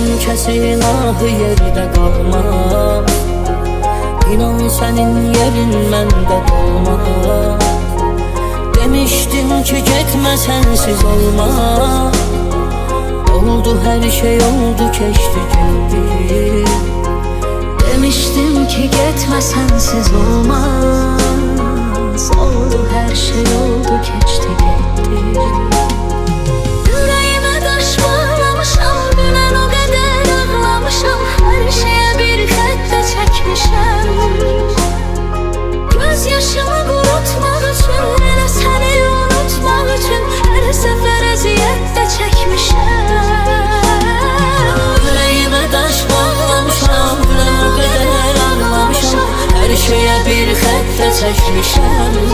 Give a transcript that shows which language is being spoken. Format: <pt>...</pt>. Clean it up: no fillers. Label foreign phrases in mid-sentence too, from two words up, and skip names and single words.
<az>kəsi ilahı yerdə qalmaz. İnan sənin yerin məndə dolmaz. Demişdim ki getmə sənsiz olmaz.</az> <tr>Oldu her şey oldu keçdi gitti. Demiştim ki gitme sensiz olmaz. Oldu her şey oldu geçti gitti. Yüreğime taş bağlamışam, dünen o kadar ağlamışam.</tr> <az>Her şeye bir xəttə çəkmişəm.</az> <tr>Göz yaşımı kurutmak üçün,</tr> <az>elə səni unutmak üçün her sefer əziyyət də çəkmişəm.</az> <tr>Yüreğime taş bağlamışam, dünen o kadar ağlamışam.</tr> <az>Her şeye bir xəttə çəkmişəm.</az>